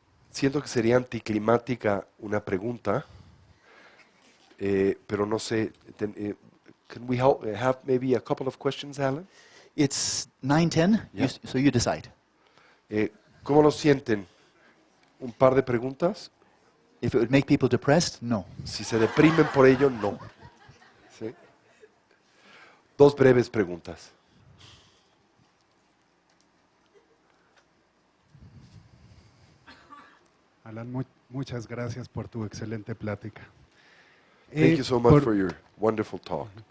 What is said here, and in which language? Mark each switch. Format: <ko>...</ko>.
<es>Siento que sería anticlimática una pregunta, pero no sé.</es> <en>Can we have maybe a couple of questions, Alan? It's 9:10, Yeah. so you decide.</en> <es>¿Cómo lo sienten? ¿Un par de preguntas?</es> <en>If it would make people depressed, no.</en> <es>Si se deprimen por ello, no. ¿Sí? Dos breves preguntas. Alan, muchas gracias por tu excelente plática.</es> <en>Thank you so much for your wonderful talk.</en>